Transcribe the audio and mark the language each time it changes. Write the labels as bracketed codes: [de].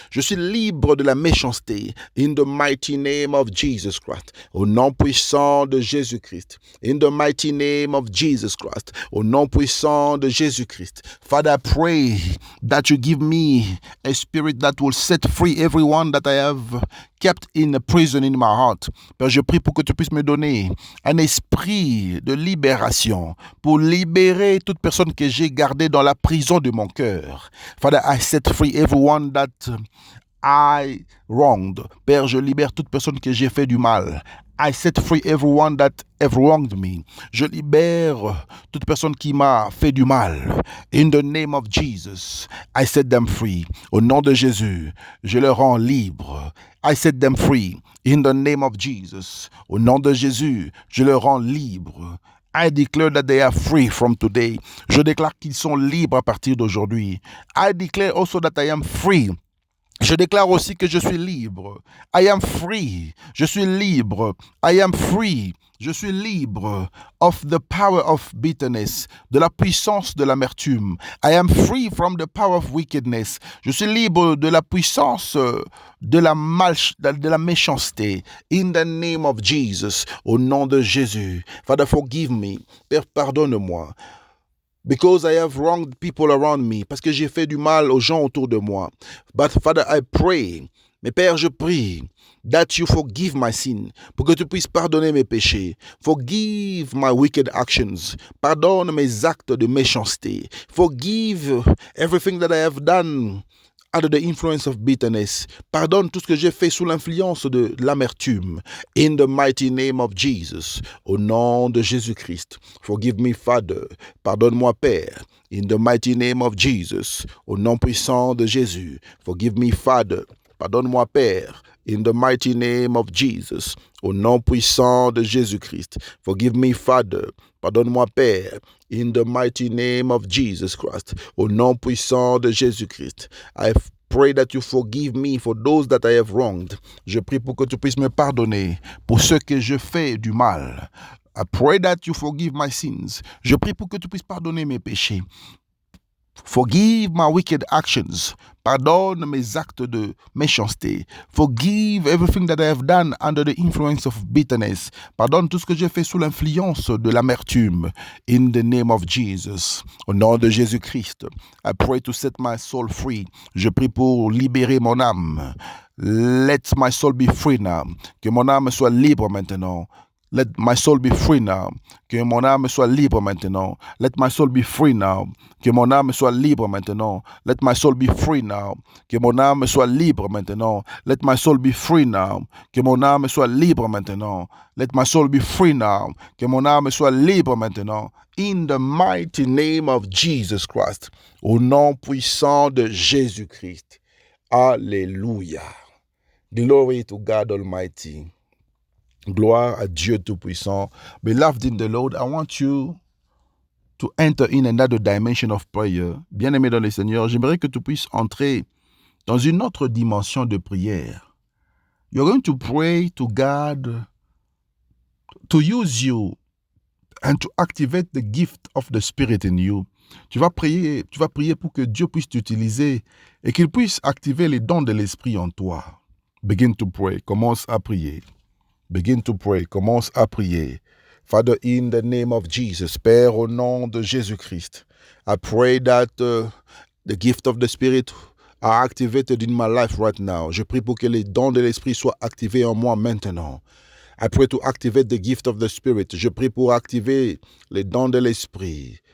[fr] Je suis libre de la méchanceté. [en] In the mighty name of Jesus Christ. [fr] Au nom puissant de Jésus-Christ. [en] In the mighty name of Jesus Christ. [fr] Au nom puissant de Jésus-Christ. [en] Father, I pray that you give me a spirit that will set free everyone that I have kept in a prison in my heart. [fr] Père, je prie pour que tu puisses me donner un esprit de libération pour libérer toute personne que j'ai gardée dans la prison de mon cœur. [en] Father, I set free everyone that I wronged. [fr] Père, je libère toute personne que j'ai fait du mal. [en] I set free everyone that have wronged me. [fr] Je libère toute personne qui m'a fait du mal. [en] In the name of Jesus, I set them free. [fr] Au nom de Jésus, je les rends libres. [en] I set them free. In the name of Jesus, [fr] au nom de Jésus, je les rends libres. [en] I declare that they are free from today. [fr] Je déclare qu'ils sont libres à partir d'aujourd'hui. [en] I declare also that I am free. [fr] Je déclare aussi que je suis libre. [en] I am free. [fr] Je suis libre. [en] I am free. [fr] Je suis libre [en] of the power of bitterness, [fr] de la puissance de l'amertume. [en] I am free from the power of wickedness. [fr] Je suis libre de la puissance de la méchanceté. [en] In the name of Jesus, [fr] au nom de Jésus. [en] Father, forgive me. [fr] Père, pardonne-moi. [en] Because I have wronged people around me. [fr] Parce que j'ai fait du mal aux gens autour de moi. [en] But Father, I pray. [fr] Mais Père, je prie [en] that you forgive my sin. [fr] Pour que tu puisses pardonner mes péchés. [en] Forgive my wicked actions. [fr] Pardonne mes actes de méchanceté. [en] Forgive everything that I have done under the influence of bitterness. [fr] Pardonne tout ce que j'ai fait sous l'influence de l'amertume. [en] In the mighty name of Jesus. [fr] Au nom de Jésus-Christ. [en] Forgive me, Father. [fr] Pardonne-moi, Père. [en] In the mighty name of Jesus. [fr] Au nom puissant de Jésus. [en] Forgive me, Father. [fr] Pardonne-moi, Père. [en] In the mighty name of Jesus. [fr] Au nom puissant de Jésus-Christ. [en] Forgive me, Father. [fr] Pardonne-moi, Père. [en] In the mighty name of Jesus Christ. [fr] Au nom puissant de Jésus-Christ. [en] I pray that you forgive me for those that I have wronged. [fr] Je prie pour que tu puisses me pardonner pour ceux que je fais du mal. [en] I pray that you forgive my sins. [fr] Je prie pour que tu puisses pardonner mes péchés. [en] Forgive my wicked actions. [fr] Pardonne mes actes de méchanceté. [en] Forgive everything that I have done under the influence of bitterness. [fr] Pardonne tout ce que j'ai fait sous l'influence de l'amertume. [en] In the name of Jesus. [fr] Au nom de Jésus-Christ. [en] I pray to set my soul free. [fr] Je prie pour libérer mon âme. [en] Let my soul be free now. [fr] Que mon âme soit libre maintenant. [en] Let my soul be free now. [fr] Que mon âme soit libre maintenant. [en] Let my soul be free now. [fr] Que mon âme soit libre maintenant. [en] Let my soul be free now. [fr] Que mon âme soit libre maintenant. [en] Let my soul be free now. [fr] Que mon âme soit libre maintenant. [en] Let my soul be free now. [fr] Que mon âme soit libre maintenant. [en] In the mighty name of Jesus Christ. [fr] Au nom puissant de Jésus-Christ. Alléluia. [en] Glory to God Almighty. [fr] Gloire à Dieu Tout-Puissant. [en] Beloved in the Lord, I want you to enter in another dimension of prayer. [fr] Bien-aimé dans le Seigneur, j'aimerais que tu puisses entrer dans une autre dimension de prière. [en] You're going to pray to God to use you and to activate the gift of the Spirit in you. [fr] Tu vas prier pour que Dieu puisse t'utiliser et qu'il puisse activer les dons de l'Esprit en toi. [en] Begin to pray. [fr] Commence à prier. [en] Begin to pray. [fr] Commence à prier. [en] Father, in the name of Jesus, [fr] Père, au nom de Jésus-Christ, [en] I pray that the gift of the Spirit are activated in my life right now. [fr] Je prie pour que les dons de l'Esprit soient activés en moi maintenant. [en] I pray to activate the gift of the Spirit. [fr] Je prie pour activer les dons de l'Esprit.